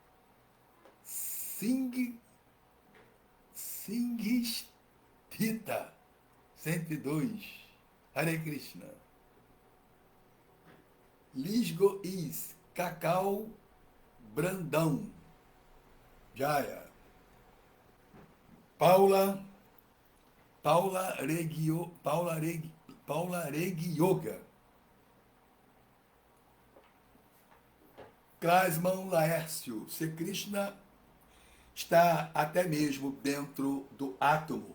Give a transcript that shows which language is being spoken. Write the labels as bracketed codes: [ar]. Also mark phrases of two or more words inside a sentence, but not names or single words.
[pt] Singistita, 102, [sa] Hare Krishna. [pt] Lisgo Is, Cacau Brandão, Jaya. Paula Regi Yoga. Klasman Laércio. Se Krishna está até mesmo dentro do átomo.